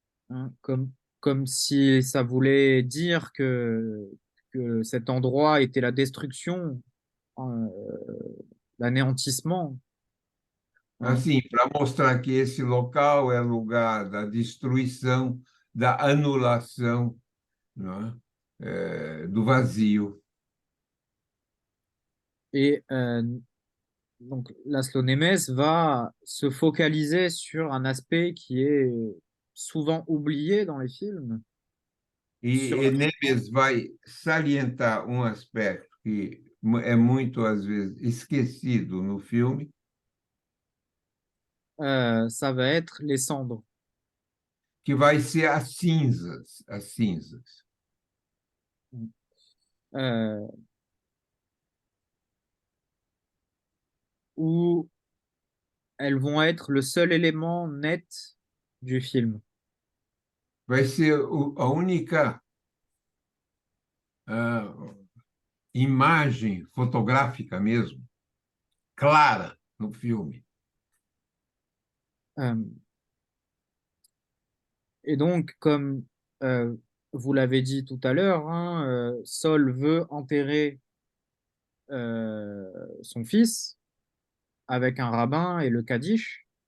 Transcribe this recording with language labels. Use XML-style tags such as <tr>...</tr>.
<fr>Hein, comme si ça voulait dire que cet endroit était la destruction, euh, l'anéantissement. Hein.</fr> <pt>Assim, para mostrar que esse local é lugar da destruição, da anulação, né, do vazio.</pt> <fr>Et donc Laszlo Nemes va se focaliser sur un aspect qui est souvent oublié dans les films, sur</fr> <pt>E Nemes vai salientar um aspecto que é muito, às vezes, esquecido no filme,</pt> <fr>ça va être les cendres.</fr> <pt>que vai ser as cinzas, as cinzas.</pt> <fr>Euh, où elles vont être le seul élément net du film.</fr> <pt>Vai ser a única imagem fotográfica mesmo, clara no filme.</pt> <fr>Et donc, comme vous l'avez dit tout à l'heure, hein, Saul veut enterrer son fils avec un rabbin et le Kaddish.</fr>